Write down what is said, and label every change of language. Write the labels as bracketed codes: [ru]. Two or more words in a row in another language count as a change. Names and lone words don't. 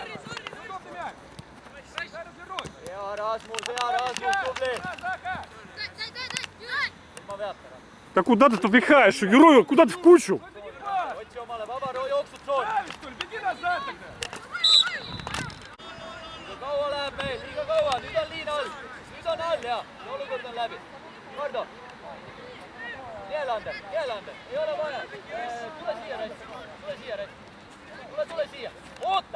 [ru] Удобный мяч! Зараз герой! [et] Hea Rasmus, tubli. [ru] Заха! [et] Ma veab ära. [ru] Да куда ты впихаешь? Герою, куда ты в кучу? [et] Otsi omale vaba jooksud tsooni. [ru] Правильно, что ли? Беги назад тогда! [et] Liiga kaua läheb meil, liiga kaua. Nüüd on liin all. Nüüd on all, jaa. See olukord on läbi. Kardo. Meelander. Ei ole vaja. Tule siia, Rass. Tule siia. Oota.